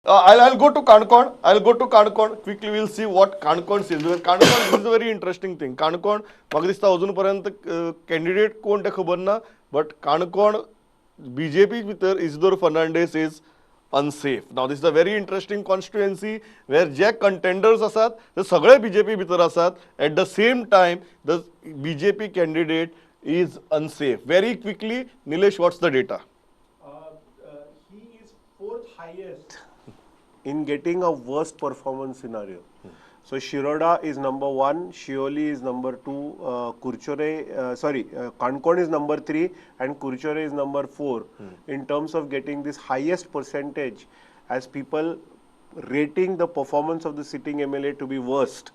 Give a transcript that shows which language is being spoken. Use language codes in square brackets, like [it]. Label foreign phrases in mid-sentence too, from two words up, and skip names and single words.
[en] I'll go to Canacona. I'll go to Canacona. Quickly, we'll see what Canacona says. Because Canacona is a very interesting thing. Canacona, [kok] म्हाका दिसता अजून candidate कोण तें खबर ना, but Canacona BJP भितर Isidore Fernandez [en] is unsafe. Now this is a very interesting constituency where [kok] जे contenders आसात ते सगळे BJP भितर आसात. [en] At the same time, the BJP candidate is unsafe. Very quickly, Nilesh, what's the data? He is fourth highest in getting a worst performance scenario. So Shiroda is number 1, Shioli is number 2, Concon is number 3 and Kurchore is number 4 in terms of getting this highest percentage as people rating the performance of the sitting MLA to be worst.